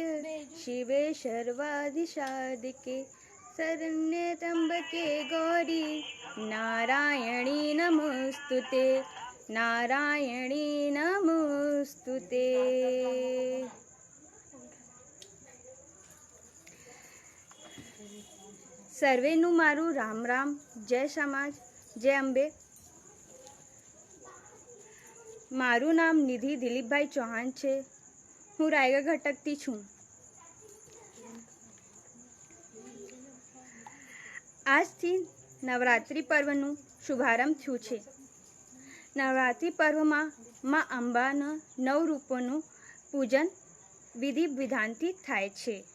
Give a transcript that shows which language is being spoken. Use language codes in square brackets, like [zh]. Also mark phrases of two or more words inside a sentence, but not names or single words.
[sa] शिवे सर्वाधिसाधिके शरण्ये त्र्यंबके गौरी नारायणी नमोस्तुते नारायणी नमोस्तुते [gu] સર્વેનું મારું રામ રામ જય સમાજ જય અંબે મારું નામ નિધિ દિલીપભાઈ ચૌહાણ છે હું રાયગઢ ઘટકથી છું આજથી નવરાત્રિ પર્વનું શુભારંભ થયું છે નવરાત્રિ પર્વમાં મા અંબાના 9 રૂપોનું પૂજન વિધિ વિધાનથી થાય છે